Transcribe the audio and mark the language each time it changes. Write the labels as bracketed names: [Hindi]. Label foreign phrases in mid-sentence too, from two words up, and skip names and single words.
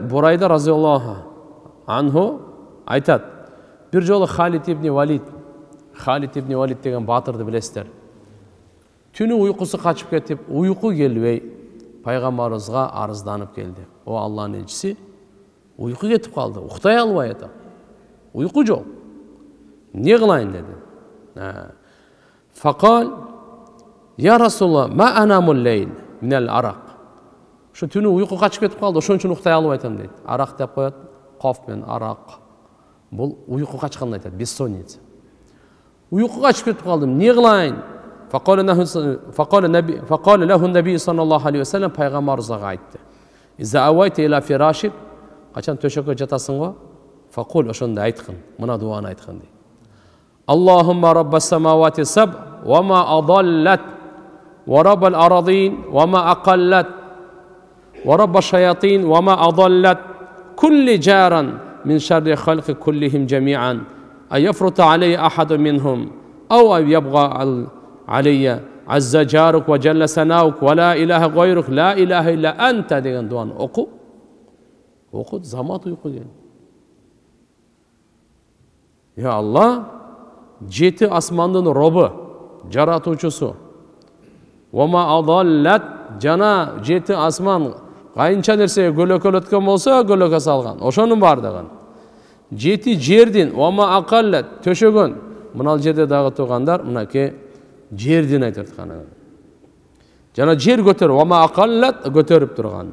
[Kyrgyz] Бурайда [Arabic] رضي الله عنه [Kyrgyz] айтат: бир жолу Халид ибн Валид деген батырды билесиздер. Түнү уйкусу качып кетип, уйку келбей пайгамбарыбызга арызданып келди. О Алланын элчиси, уйку кетип калды, уктай албай атам. Уйку жок. Не кылайын деди. [Arabic] فقال يا رسول الله ما أنام الليل من الأرق." [Kyrgyz] Ошо түнү уйку качып кетип калды, ошон үчүн уктай албай атам дейт. Арак деп коет. Коф менен арак. Бул уйку качканды айтат, бессонница. Уйку качып кетип калдым, не кылайын? [Arabic] فقال له النبي صلى الله عليه وسلم [Kyrgyz] пайгамбарыбызга айтты: [Arabic] "إذا أويت إلى فراشك", [Kyrgyz] качан төшөккө жатасың го, факул ошондо айткын, мына дуаны айткын дейт. [Arabic] اللهم رب السماوات السبع وما أظلت ورب الأرضين وما أقلت ورب الشياطين وما أضلت كن لي جارا من شر خلقك كلهم جميعا أن يفرط علي أحد منهم أو يبغي علي عز جارك وجل ثناؤك ولا إله غيرك لا إله إلا أنت [Kyrgyz] деген дуаны оку. Замат уйку келди. [Arabic] يا الله, [Kyrgyz] 7 асмандын робу, жаратуучусу. [Arabic] وما أظلت, [Kyrgyz] жана 7 асман кайынча нерсеге көлөкөлөткөн болсо көлөкө салган. Ошонун бардыгын. 7 жердин [Arabic] وما أقلت [Kyrgyz] төшөгөн. Мына жерде дагы тургандар мынакей жердин айтып атканы. Жана жер көтөр, [Arabic] وما أقلت [Kyrgyz] көтөрүп турган.